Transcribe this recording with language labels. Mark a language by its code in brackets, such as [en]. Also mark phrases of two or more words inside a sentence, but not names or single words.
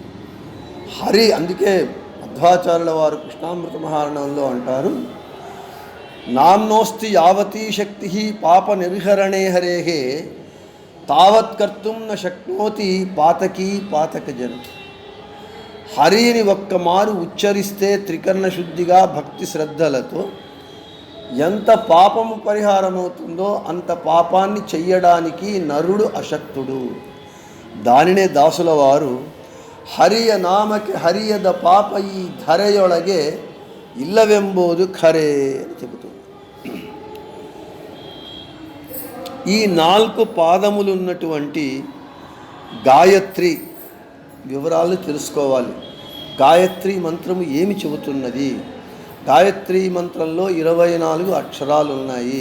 [te] హరి, అందుకే మధ్వాచార్యుల వారు కృష్ణామృత మహారణంలో అంటారు, [sa] నామ్నోస్తి యావతీ శక్తి పాప నిర్హరణే హరేహే తావత్ కర్తుం న శక్నోతి పాతకీ పాతకజన. [te] హరిని ఒక్క మారు ఉచ్చరిస్తే త్రికరణ శుద్ధిగా భక్తి శ్రద్ధలతో ఎంత పాపము పరిహారం అవుతుందో అంత పాపాన్ని చెయ్యడానికి నరుడు అశక్తుడు. దానినే దాసుల వారు [kn] ಹರಿಯ ನಾಮಕ್ಕೆ ಹರಿಯದ ಪಾಪ ಈ ಧರೆಯೊಳಗೆ ಇಲ್ಲವೆಂಬುದು ಖರೆ [te] అని చెబుతుంది. ఈ 4 పాదములు ఉన్నటువంటి గాయత్రి వివరాలు తెలుసుకోవాలి. గాయత్రి మంత్రము ఏమి చెబుతున్నది? గాయత్రి మంత్రంలో 24 అక్షరాలు ఉన్నాయి.